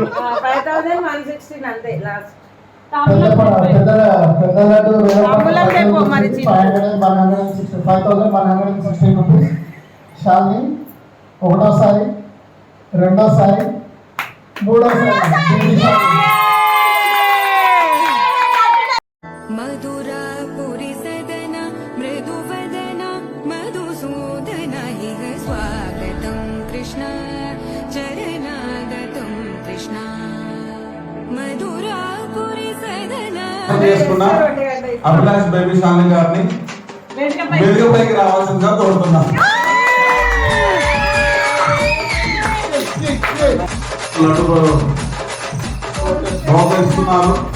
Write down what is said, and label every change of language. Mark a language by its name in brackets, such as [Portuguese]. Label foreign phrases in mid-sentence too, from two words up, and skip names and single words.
[Telugu] 5116 అంతే లాస్ట్. పెద్ద లడ్డు 5116 రూపీస్ శాలిని ఒకటోసారి రెండోసారి మూడోసారి [Sanskrit] मधुरापुरी सदन मृदुवदन मधुसूदन इह स्वागतं कृष्ण चरणागतं कृष्ण मधुरापुरी सदन. [Telugu] చేసుకున్నా అభిలాష్ బేబీ శాలిని గారిని వేదికపైకి రావాల్సిందిగా కోరుతున్నాం. లడ్డు బహుకరిస్తున్నారు.